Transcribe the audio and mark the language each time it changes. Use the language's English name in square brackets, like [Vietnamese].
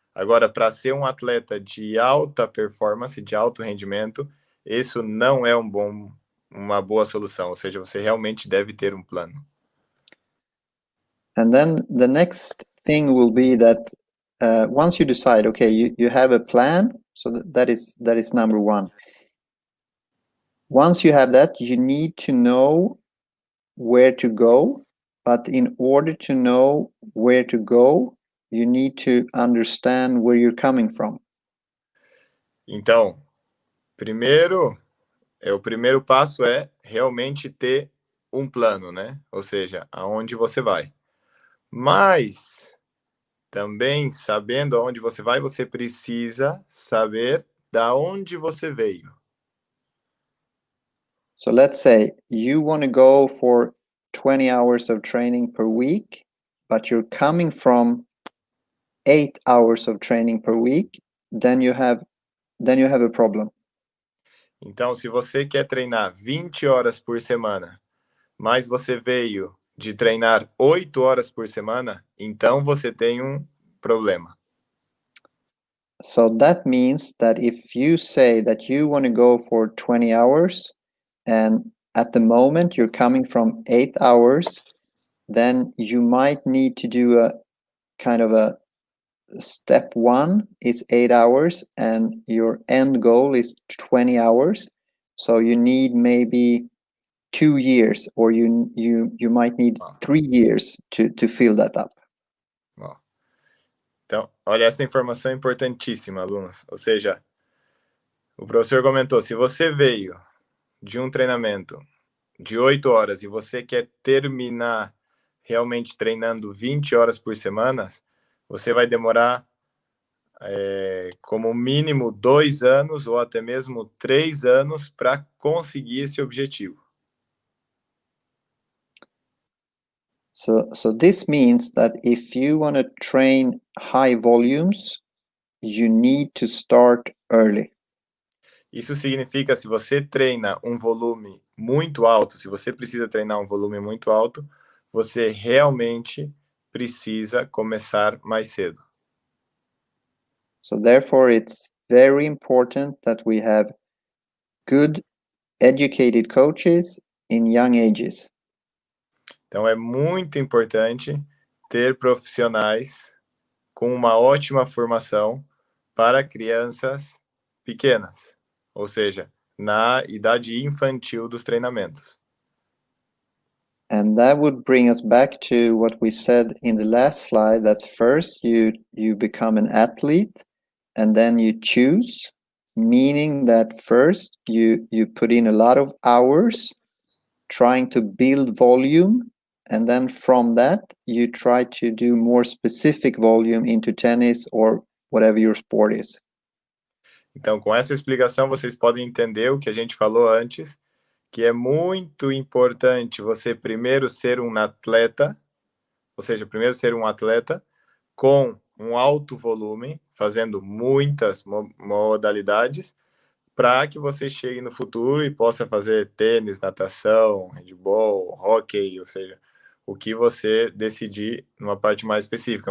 [Portuguese] Agora, para ser um atleta de alta performance, de alto rendimento, isso não é uma boa solução, ou seja, você realmente deve ter um plano. [English] And then the next thing will be that once you decide, okay, you have a plan, so that is number one. Once you have that, you need to know where to go, but in order to know where to go, you need to understand where you're coming from. [Portuguese] Então, o primeiro passo é realmente ter um plano, né? Ou seja, aonde você vai. Mas também, sabendo aonde você vai, você precisa saber da onde você veio. [English] So let's say you want to go for 20 hours of training per week, but you're coming from 8 hours of training per week, then you have a problem. [Portuguese] Então, se você quer treinar 20 horas por semana, mas você veio de treinar 8 horas por semana, então você tem um problema. [English] So that means that if you say that you want to go for 20 hours, and at the moment you're coming from 8 hours, then you might need to do a kind of a step 1 is 8 hours and your end goal is 20 hours. So you need maybe 2 years, or you might need 3 years to fill that up. [Portuguese] Então, olha, essa informação é importantíssima, alunos. Ou seja, o professor comentou, se você veio de um treinamento de 8 horas e você quer terminar realmente treinando 20 horas por semana, você vai demorar como mínimo 2 anos ou até mesmo 3 anos para conseguir esse objetivo. [English] So this means that if you want to train high volumes, you need to start early. [Portuguese] Isso significa, se você treina um volume muito alto, se você precisa treinar um volume muito alto, você realmente precisa começar mais cedo. [English] So therefore, it's very important that we have good, educated coaches in young ages. [Portuguese] Então, é muito importante ter profissionais com uma ótima formação para crianças pequenas, ou seja, na idade infantil dos treinamentos. [English] And that would bring us back to what we said in the last slide, that first you become an athlete and then you choose, meaning that first you put in a lot of hours trying to build volume, and then from that you try to do more specific volume into tennis or whatever your sport is. [Portuguese] Então, com essa explicação, vocês podem entender o que a gente falou antes, que é muito importante você primeiro ser um atleta, ou seja, primeiro ser um atleta com um alto volume, fazendo muitas modalidades para que você chegue no futuro e possa fazer tênis, natação, handball, hóquei, ou seja, o que você decidir numa parte mais específica.